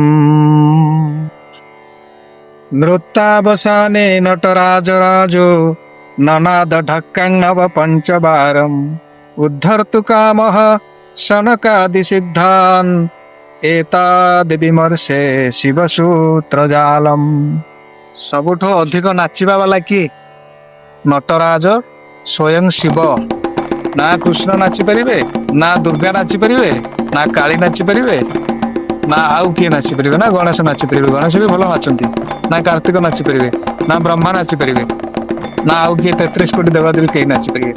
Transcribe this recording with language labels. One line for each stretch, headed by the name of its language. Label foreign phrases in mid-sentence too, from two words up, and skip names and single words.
Sanskrit: नृत्यावसाने नटराजराजो ननाद ढक्कं नव पञ्चवारम् उद्धर्तु कामः शनकादिसिद्धान् एताद्विमर्शे शिवसूत्रजालम्
Odia: ସବୁଠୁ ଅଧିକ ନାଚିବା ବାଲା କିଏ? ନଟରାଜ ସ୍ୱୟଂ ଶିବ। ନା କୃଷ୍ଣ ନାଚିପାରିବେ, ନା ଦୁର୍ଗା ନାଚିପାରିବେ, ନା କାଳୀ ନାଚିପାରିବେ, ନା ଆଉ କିଏ ନାଚିପାରିବେ, ନା ଗଣେଶ ନାଚିପାରିବେ। ଗଣେଶ ବି ଭଲ ନାଚନ୍ତି। ନା କାର୍ତ୍ତିକ ନାଚିପାରିବେ, ନା ବ୍ରହ୍ମା ନାଚିପାରିବେ, ନା ଆଉ କିଏ 33 କୋଟି ଦେବାଦେବୀ କେହି ନାଚିପାରିବେ।